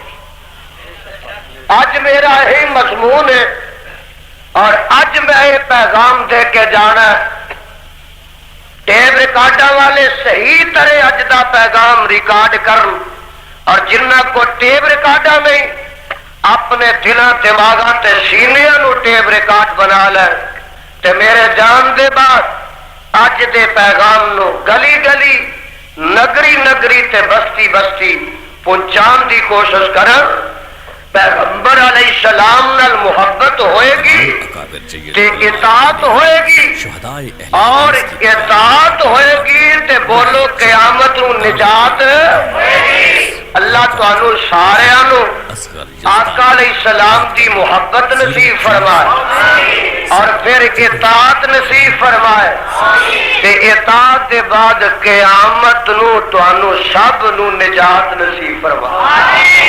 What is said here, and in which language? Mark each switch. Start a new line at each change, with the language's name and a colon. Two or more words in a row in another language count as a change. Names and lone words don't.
Punjabi: اج میرا یہی مضمون ہے، اور اج میں یہ پیغام دے کے جانا ہے۔ ٹیپ ریکارڈاں والے صحیح طرح اج دا پیغام ریکارڈ کرن، اور جنہ کو ٹیپ ریکارڈاں نہیں اپنے دلاں دماغاں تے سینیاں نو ٹیپ ریکارڈ بنا لے تے میرے جان دے بعد اج اج دے پیغام نو گلی گلی نگری نگری تے بستی بستی پہنچان دی کوشش کرن. پیغمبر علیہ السلام نال محبت ہوئے گی تے اطاعت ہوئے گی اور اطاعت ہوئے گی تے بولو قیامت نو نجات. اللہ تانوں سارے نو آقا علیہ السلام دی محبت نصیب فرمائے اور پھر اطاعت نصیب فرمائے تے اطاعت دے بعد قیامت نو تانوں سب نو نجات نصیب فرمائے.